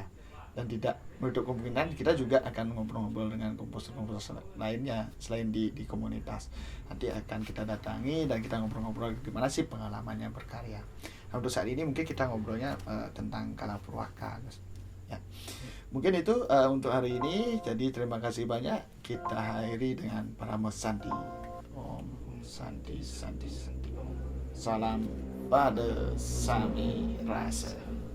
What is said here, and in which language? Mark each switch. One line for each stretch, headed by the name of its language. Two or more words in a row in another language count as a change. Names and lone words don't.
Indonesian: Dan tidak menutup kemungkinan kita juga akan ngobrol-ngobrol dengan komposer-komposer lainnya selain di komunitas. Nanti akan kita datangi dan kita ngobrol-ngobrol gimana sih pengalamannya berkarya. Nah, untuk saat ini mungkin kita ngobrolnya tentang Kala Purwaka. Ya. Mungkin itu untuk hari ini. Jadi terima kasih banyak. Kita akhiri dengan
Sanskrit: परम शान्ति ॐ शान्तिः शान्तिः शान्तिः.
Indonesian: Salam pada Sami Rasa.